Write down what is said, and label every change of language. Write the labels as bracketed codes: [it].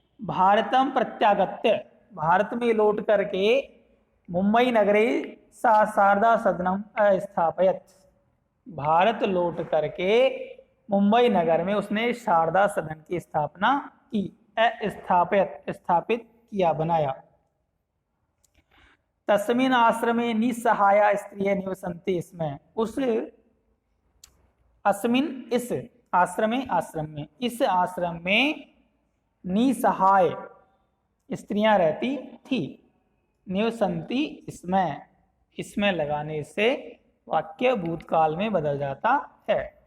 [sa] भारतम प्रत्यागत्य, [hi] भारत में लौट करके [sa] मुंबई नगरे सा शारदा सदनम अस्थापयत। [hi] भारत लौट करके मुंबई नगर में उसने शारदा सदन की स्थापना की। अस्थापयत, स्थापित किया, बनाया। [sa] तस्मिन् आश्रमे निसहाया स्त्रियः निवसन्ति। [hi] इसमें उस अस्मिन्, इस आश्रमे, आश्रम में, इस आश्रम में निसहाय स्त्रियां रहती थी। निवसन्ति, इसमें, इसमें लगाने से वाक्य भूतकाल में बदल जाता है।